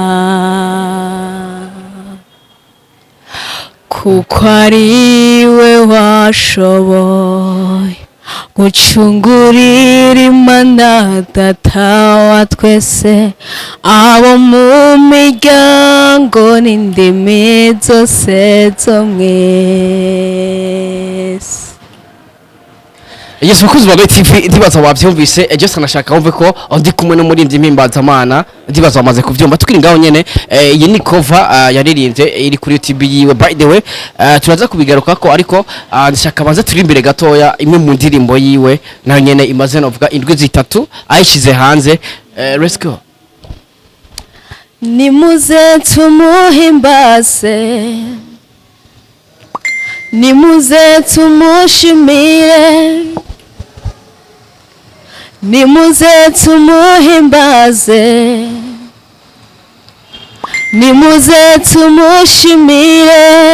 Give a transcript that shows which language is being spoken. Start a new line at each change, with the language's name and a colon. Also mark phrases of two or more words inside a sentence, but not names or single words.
Rundi: kuko ari we washoboye gucungurira Imana Data wa twese abo mu miryango n'indimi zose zo mwese. Yesu bakuzi ba TV ndibaza wavyumvise just nashaka wumve ko ndi kumwe no muri Ndimbazamana ndibaza wamaze kuvyumva tukiri ngaho nyene iyi ni cover yaririmbye iri kuri YouTube yiwe
English: by the way
Rundi: turaza kubigaruka ko ariko ndashaka banze turi imbere gatoya imwe mu ndirimbo yiwe nayo nyene imaze novuga indwi zitatu ayishize hanze.
English: Let's go.
Rundi: Nimuze tumuhimbaze nimuze tumushimire nimuze tumuhimbaze nimuze tumushimire